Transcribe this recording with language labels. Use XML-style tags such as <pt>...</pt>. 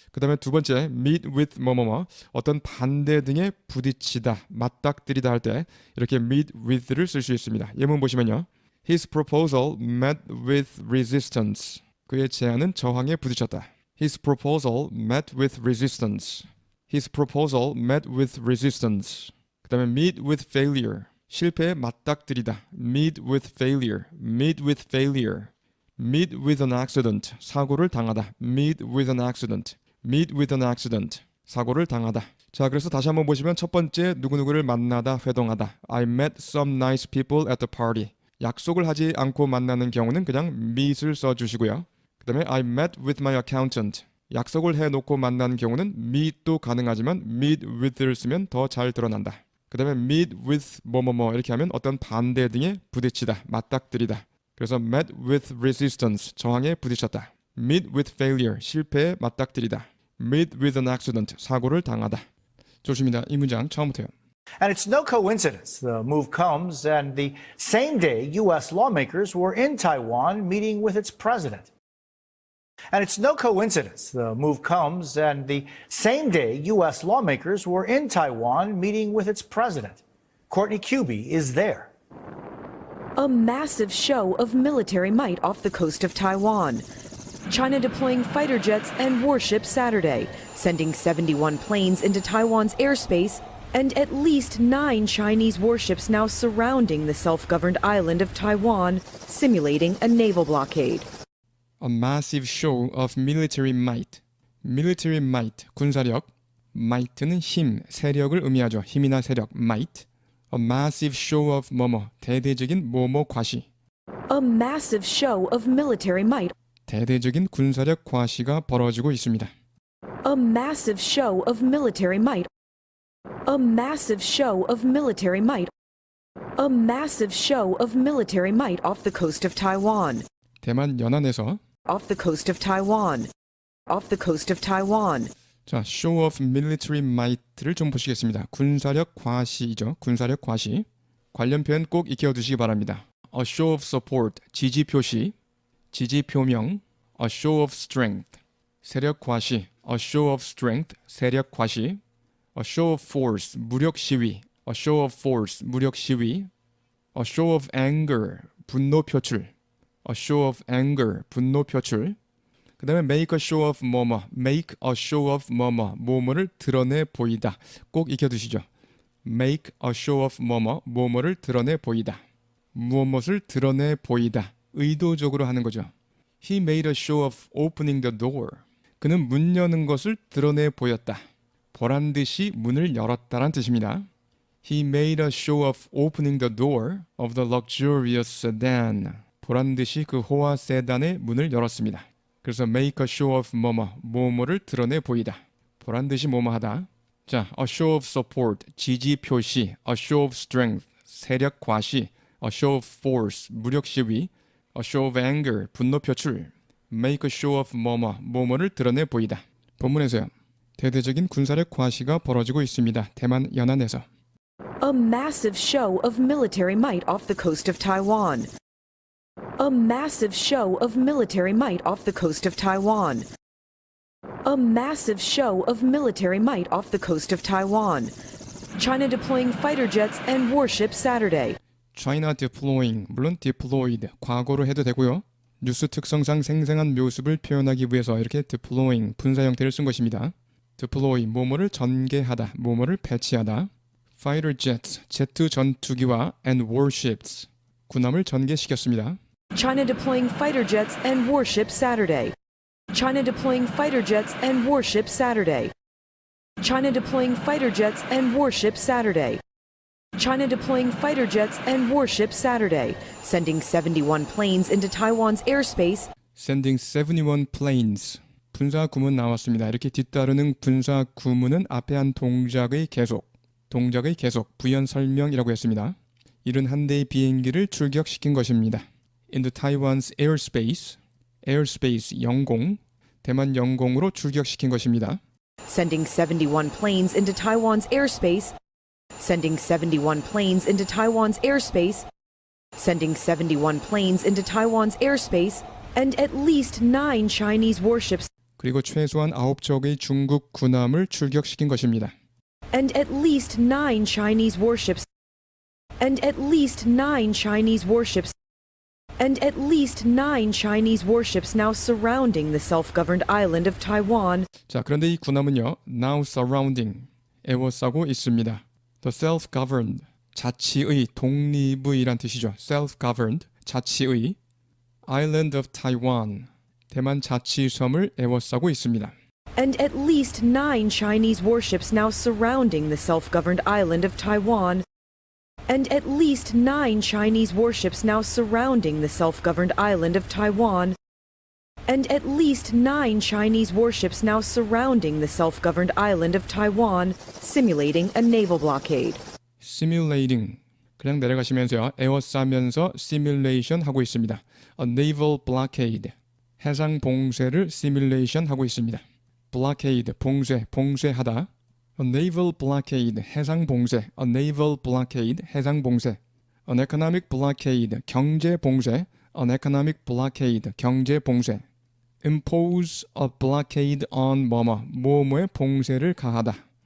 <ko>그 다음에 두 번째</ko> <en>meet with</en> <ko>뭐뭐뭐 어떤 반대 등에 부딪히다, 맞닥뜨리다 할 때 이렇게 meet with를 쓸 수 있습니다. 예문 보시면요.</ko> <en>His proposal met with resistance.</en> <ko>그의 제안은 저항에 부딪혔다.</ko> <en>His proposal met with resistance. His proposal met with resistance.</en> <ko>그 다음에</ko> <en>meet with failure.</en> <ko>실패에 맞닥뜨리다.</ko> <en>meet with failure. meet with failure. meet with an accident.</en> <ko>사고를 당하다.</ko> <en>meet with an accident. meet with an accident.</en> <ko>사고를 당하다. 자, 그래서 다시 한번 보시면 첫 번째 누구누구를 만나다, 회동하다.</ko> <en>I met some nice people at the party.</en> <ko>약속을 하지 않고 만나는 경우는 그냥 meet을 써주시고요. 그 다음에</ko> <en>I met with my accountant.</en> <ko>약속을 해놓고 만나는 경우는 meet도 가능하지만 meet with를 쓰면 더 잘 드러난다. 그 다음에 meet with 뭐뭐뭐 이렇게 하면 어떤 반대 등에 부딪히다, 맞닥뜨리다.</ko> <en>그래서 met with resistance,</en> <ko>저항에 부딪혔다.</ko> <en>meet with failure,</en> <ko>실패에 맞닥뜨리다.</ko> <en>meet with an accident,</en> <ko>사고를 당하다. 좋습니다. 이 문장 처음부터요.</ko> <en>And it's no coincidence the move comes and the same day U.S. lawmakers were in Taiwan meeting with its president. And it's no coincidence the move comes and the same day U.S. lawmakers were in Taiwan meeting with its president. Courtney Cubie is there. A massive show of military might off the coast of Taiwan. China deploying fighter jets and warships Saturday, sending 71 planes into Taiwan's airspace, and at least 9 Chinese warships now surrounding the self-governed island of Taiwan, simulating a naval blockade. A massive show of military might. military might, 군사력.</en> <ko>might는 힘, 세력을 의미하죠. 힘이나 세력, might.</ko> <en>A massive show of</en> <ko>뭐뭐, 대대적인 뭐뭐 과시.</ko> <en>A massive show of military might.</en> <ko>대대적인 군사력 과시가 벌어지고 있습니다.</ko> <en>A massive show of military might. A massive show of military might. A massive show of military might off the coast of Taiwan.</en> <ko>대만 연안에서</ko> <en>Off the coast of Taiwan. Off the coast of Taiwan.</en> <ko>자,</ko> <en>show of military might</en> <ko>를 좀 보시겠습니다. 군사력 과시이죠. 군사력 과시. 관련 표현 꼭 익혀두시기 바랍니다.</ko> <en>A show of support,</en> <ko>지지 표시, 지지 표명.</ko> <en>A show of strength,</en> <ko>세력 과시.</ko> <en>A show of strength, 세력 과시. A show of force,</en> <ko>무력 시위.</ko> <en>A show of force, 무력 시위. A show of anger,</en> <ko>분노 표출.</ko> <en>A show of anger, 분노 표출.</en> <ko>그 다음에</ko> <en>make a show of 뭐뭐, make a show of 뭐뭐,</en> <ko>뭐뭐를 드러내 보이다. 꼭 익혀두시죠.</ko> <en>make a show of</en> <ko>뭐뭐, 뭐뭐를 드러내 보이다. 무엇을 드러내 보이다. 의도적으로 하는 거죠.</ko> <en>He made a show of opening the door.</en> <ko>그는 문 여는 것을 드러내 보였다. 보란 듯이 문을 열었다란 뜻입니다.</ko> <en>He made a show of opening the door of the luxurious sedan.</en> <ko>보란 듯이 그 호화 세단의 문을 열었습니다. 그래서</ko> <en>make a show of</en> <ko>뭐뭐를 드러내 보이다. 보란 듯이 뭐뭐하다. 자, a show of support, 지지 표시, a show of strength, 세력 과시, a show of force, 무력 시위, a show of anger, 분노 표출, make a show of 뭐뭐를 드러내 보이다. 본문에서요. 대대적인 군사력 과시가 벌어지고 있습니다. 대만 연안에서.</ko> <en>A massive show of military might off the coast of Taiwan. A massive show of military might off the coast of Taiwan. A massive show of military might off the coast of Taiwan. China deploying fighter jets and warships Saturday. China deploying,</en> <ko>물론 deployed, 과거로 해도 되고요. 뉴스 특성상 생생한 모습을 표현하기 위해서 이렇게 deploying, 분사 형태를 쓴 것입니다. deploy, 뭐뭐를 전개하다, 뭐뭐를 배치하다.</ko> <en>Fighter jets,</en> <ko>제트 전투기와</ko> <en>and warships,</en> <ko>군함을 전개시켰습니다.</ko> <en>China deploying fighter jets and warships Saturday. China deploying fighter jets and warships Saturday. China deploying fighter jets and warships Saturday. China deploying fighter jets and warships Saturday, sending 71 planes into Taiwan's airspace. Sending 71 planes.</en> <ko>분사 구문 나왔습니다. 이렇게 뒤따르는 분사 구문은 앞에 한 동작의 계속, 부연 설명이라고 했습니다. 71대의 비행기를 출격시킨 것입니다.</ko> <en>Into Taiwan's airspace,</en> <ko>영공, 대만 영공으로 출격시킨 것입니다.</ko> <en>Sending 71 planes into Taiwan's airspace. Sending 71 planes into Taiwan's airspace. Sending 71 planes into Taiwan's airspace. And at least 9 Chinese warships.</en> <ko>그리고 최소한 9척의 중국 군함을 출격시킨 것입니다.</ko> <en>And at least 9 Chinese warships. And at least 9 Chinese warships. And at least 9 Chinese warships now surrounding the self-governed island of Taiwan.</en> <ko>자, 그런데 이 군함은요,</ko> <en>now surrounding,</en> <ko>에워싸고 있습니다. The self-governed, 자치의, 독립의란 뜻이죠. self-governed, 자치의,</ko> <en>island of Taiwan,</en> <ko>대만 자치섬을 에워싸고 있습니다.</ko> <en>And at least 9 Chinese warships now surrounding the self-governed island of Taiwan. And at least 9 Chinese warships now surrounding the self-governed island of Taiwan. And at least 9 Chinese warships now surrounding the self-governed island of Taiwan, simulating a naval blockade.</en> <ko>Simulating, 그냥 내려가시면서요, 에워싸면서 simulation 하고 있습니다.</ko> <en>A naval blockade,</en> <ko>해상 봉쇄를 simulation 하고 있습니다.</ko> <en>blockade,</en> <ko>봉쇄하다.</ko> <en>A naval blockade,</en> <ko>해상 봉쇄.</ko> <en>A naval blockade,</en> <ko>해상 봉쇄.</ko> <en>An economic blockade,</en> <ko>경제 봉쇄.</ko> <en>An economic blockade,</en> <ko>경제 봉쇄.</ko> <en>Impose a blockade on 뭐뭐,</en> <ko>뭐뭐의 봉쇄를 가하다.</ko>